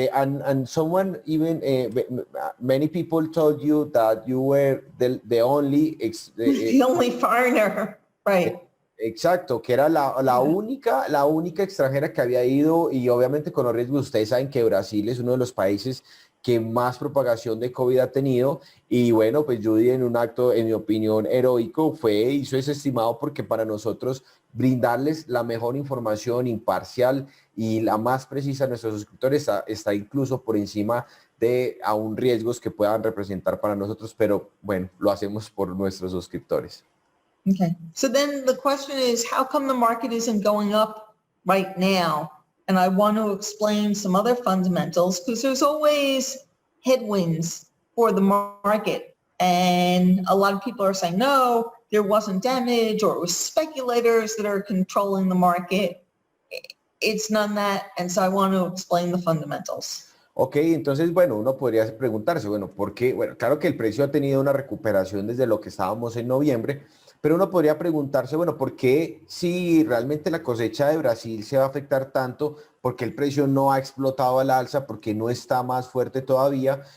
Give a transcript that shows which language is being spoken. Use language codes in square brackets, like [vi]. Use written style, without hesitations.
[en] And someone even, many people told you that you were the only... The only foreigner, right. [es] Exacto, que era la única extranjera que había ido y obviamente con los riesgos, ustedes saben que Brasil es uno de los países que más propagación de COVID ha tenido y bueno, pues Judy en un acto, en mi opinión, heroico hizo ese estimado porque para nosotros brindarles la mejor información imparcial y la más precisa a nuestros suscriptores está incluso por encima de aún riesgos que puedan representar para nosotros, pero bueno, lo hacemos por nuestros suscriptores. [en] Okay, so then the question is, how come the market isn't going up right now? And I want to explain some other fundamentals because there's always headwinds for the market. And a lot of people are saying, no, there wasn't damage or it was speculators that are controlling the market. It's none of that. And so I want to explain the fundamentals. [es] Ok, entonces, bueno, uno podría preguntarse, bueno, ¿por qué? Bueno, claro que el precio ha tenido una recuperación desde lo que estábamos en noviembre, pero uno podría preguntarse, bueno, ¿por qué si realmente la cosecha de Brasil se va a afectar tanto? Porque el precio no ha explotado al alza, porque no está más fuerte todavía.